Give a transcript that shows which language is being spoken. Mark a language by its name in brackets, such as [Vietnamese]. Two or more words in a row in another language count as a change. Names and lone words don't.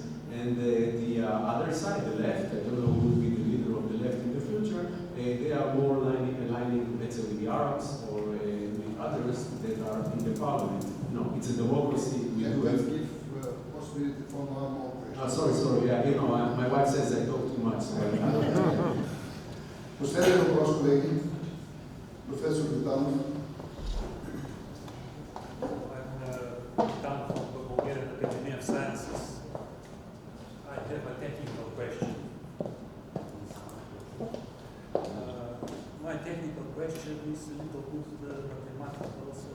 [English] And the other side, the left, I don't know who will be the leader of the left in the future, they are more aligning, let's say, with the Arabs or with others that are in the parliament. No, it's a democracy. We do have. Give possibility for one more question. Sorry, yeah, you know, my wife says I talk too much. So [Bulgarian] Последен въпрос, колеги. Професор Витанов. [English] I'm from the Bulgarian Academy of Sciences. I have a technical question. My technical question is a little bit mathematical also.